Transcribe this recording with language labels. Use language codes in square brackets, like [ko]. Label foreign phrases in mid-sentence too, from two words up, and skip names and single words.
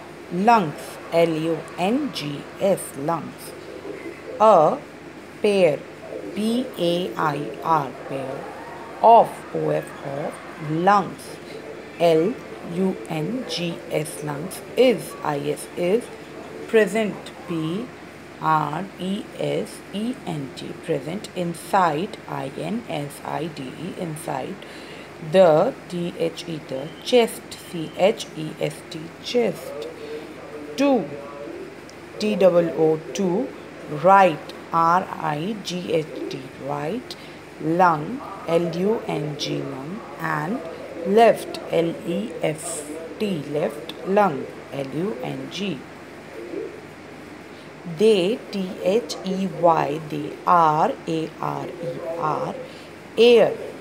[en] lungs, L-U-N-G-S, lungs. A pair, P-A-I-R, pair of, O-F, of lungs, L-U-N-G-S, lungs, is, I-S, is present, P-R-E-S-E-N-T, present inside, I-N-S-I-D-E, inside the, T-H-E, the chest, C-H-E-S-T, chest. Two, T-O-O-2, right, R-I-G-H-T, right, lung, L-U-N-G, lung, and left, L-E-F-T, left lung, L-U-N-G. They, T-H-E-Y, they are, A-R-E-R, air,